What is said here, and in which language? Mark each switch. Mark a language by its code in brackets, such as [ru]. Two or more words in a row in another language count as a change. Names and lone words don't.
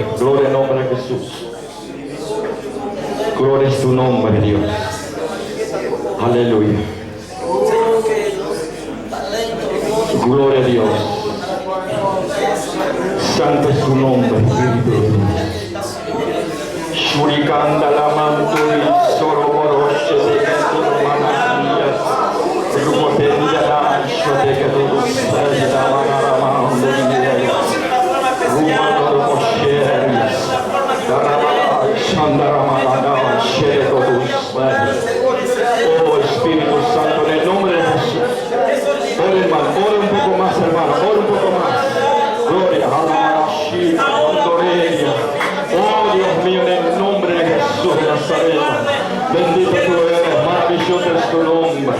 [es] Gloria al nombre de Jesús. Gloria es tu nombre, Dios. Aleluya. Gloria a Dios. Santo es tu nombre, Espíritu de Dios. Shurikanda la manturi, soromoroshe de Kentuno Mananiyas. Rumotendia la shote que tu usted la manarama undiriyas. Rumandoro mosheris. Darama shandaramana shere totus. Oh Espíritu Santo, en el nombre de Jesús. Ore, hermano, ore un poco más, hermano, ore un poco más. Gloria a la Shira, Andoreña. Oh Dios mío, en el nombre de Jesús de Nazaret. Bendito tú eres, maravilloso es tu nombre.